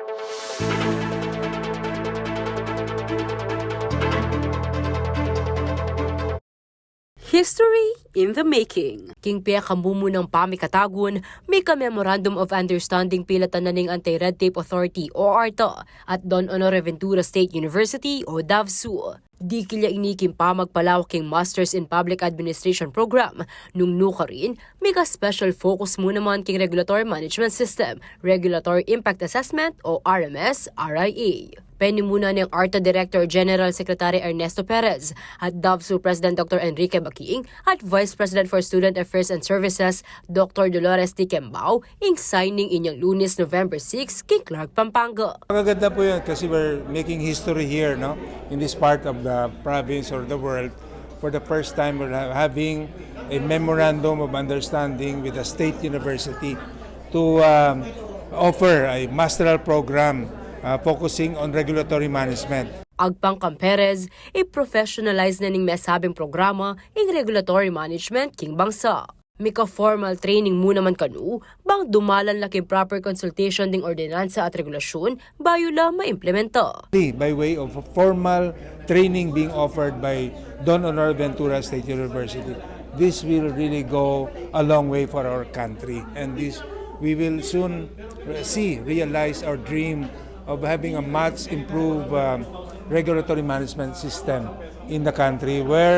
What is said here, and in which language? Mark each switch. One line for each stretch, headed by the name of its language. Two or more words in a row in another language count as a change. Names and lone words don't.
English: History in the making.
Pampanga: King Pia kambumo ng pamikatagon, may ka-Memorandum of Understanding pilatan na ning Anti-Red Tape Authority o ARTA at Don Honore Ventura State University o DHVSU. Di kilya inikim pa magpalawaking Masters in Public Administration program. Nung nuka rin, may ka-
English: special focus
Pampanga: mo naman king Regulatory Management System, Regulatory Impact Assessment o RMS-RIA. Penimuna ng ARTA Director General Secretary Ernesto Perez at DHVSU President Dr. Enrique Baquiing at Vice President for Student Affairs and Services Dr. Dolores T. Kembao ing signing inyong Lunes, November 6 kay Clark, Pampanga.
Filipino: Maganda po yun kasi
English: we're making history here,
Filipino: no?
English: In this part of the province or the world. For the first time, we're having a memorandum of understanding with a state university to offer a masteral program focusing on regulatory management.
Pampanga: Agpang kang Perez, i-professionalize na ning mesabing programa ing
English: regulatory management
Pampanga: king bangsa. Mika
English: formal training
Pampanga: mo naman kanu, bang dumalan laking
English: proper consultation
Pampanga: ding ordinansa at regulasyon bayo la maimplementa.
English: By way of a formal training being offered by Don Honore Ventura State University, this will really go a long way for our country, and this we will soon realize our dream of having a much improved regulatory management system in the country where